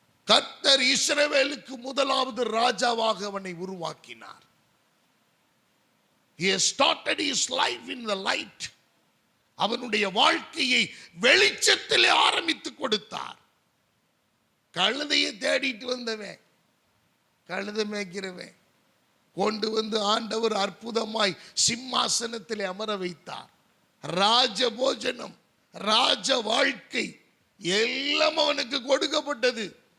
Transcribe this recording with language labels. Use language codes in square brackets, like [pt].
[ta] கர்த்தர் இஸ்ரவேலுக்கு முதலாவது ராஜாவாக அவனை உருவாக்கினார். [en] He has started his life in the light. [ta] அவனுடைய வாழ்க்கையை வெளிச்சத்திலே ஆரம்பித்து கொடுத்தார். கழுதையை தேடிட்டு வந்தவன், கழுதை மேய்க்கிறவன் கொண்டு வந்து ஆண்டவர் அற்புதமாய் சிம்மாசனத்திலே அமர வைத்தார். ராஜ போஜனம், ராஜ வாழ்க்கை எல்லாம் அவனுக்கு கொடுக்கப்பட்டது.